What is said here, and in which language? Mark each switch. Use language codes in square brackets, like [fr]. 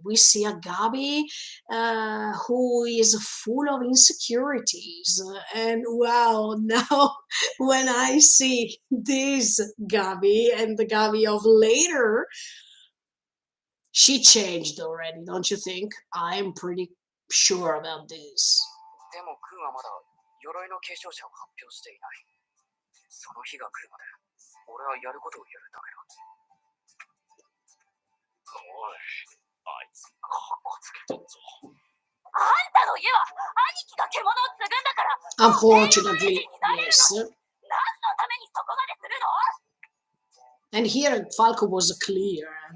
[en] We see a Gabi who is full of insecurities. And wow, now when I see this Gabi and the Gabi of later, she changed already, don't you think? I'm pretty sure about this. [ja] でも軍はまだ鎧の継承者を発表していない。その日が来るまで、俺はやることをやるだけだ。おい、あいつかっこつけてんぞ。あんたの家は兄貴が獣を継ぐんだから。 [en] Unfortunately, yes. [ja] 何のためにそこまでするの？ [en] And here Falco was clear.